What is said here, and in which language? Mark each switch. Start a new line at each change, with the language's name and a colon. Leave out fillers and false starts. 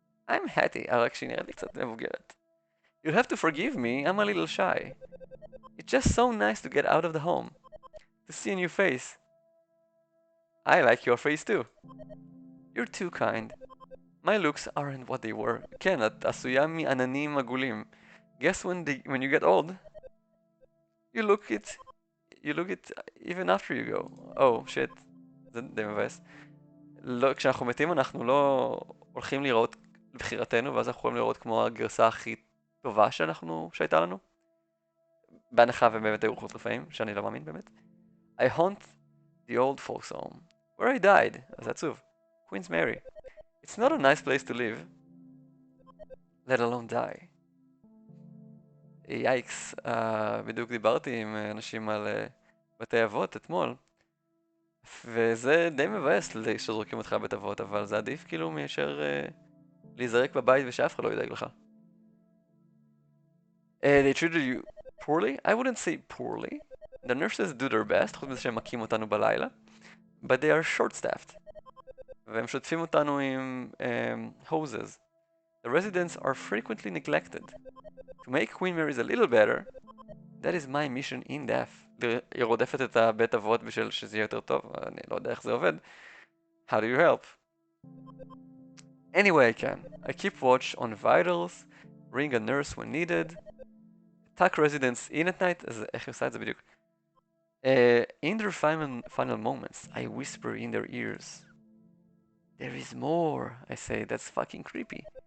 English: I'm Hattie,
Hebrew: רק שהיא נראית לי קצת מבוגרת.
English: You'll have to forgive me, I'm a little shy. It's just so nice to get out of the home. To see a new face. I like your face too. You're too kind. My looks aren't what they were.
Hebrew: כן, את עשויה מעננים עגולים.
English: Guess when you get old, you you look it even after you go. Oh, shit.
Hebrew: זה די מבאס. לא, כשאנחנו מתים אנחנו לא הולכים לראות לבחירתנו, ואז אנחנו יכולים לראות כמו הגרסה הכי טובה שהייתה לנו. בהנחה ובאמת היו רוחות רפאים, שאני לא מאמין באמת.
English: I haunt the old folks home, where I died,
Hebrew: אז זה עצוב.
English: Queen's Mary. It's not a nice place to live, let alone die.
Hebrew: יאיקס, בדיוק דיברתי עם אנשים על בתי אבות אתמול, וזה די מבאס שזורקים אותך בית אבות, אבל זה עדיף כאילו מאשר להיזרק בבית ושאף אחד לא ידאג לך.
English: They treated you poorly? I wouldn't say poorly. The nurses do their best,
Hebrew: חוץ מזה שהם מכים אותנו בלילה,
English: but they are short-staffed.
Hebrew: והם שוטפים אותנו עם hoses.
English: The residents are frequently neglected. To make Queen Mary's a little better, that is my mission in death.
Hebrew: היא רודפת את הבית אבות בשביל שזה יהיה יותר טוב, אני לא יודע איך זה עובד.
English: How do you help? Anyway I can. I keep watch on vitals, ring a nurse when needed, attack residents in at night,
Hebrew: אז איך היא עושה את זה בדיוק?
English: In their final moments, I whisper in their ears. There is more, I say, that's fucking creepy.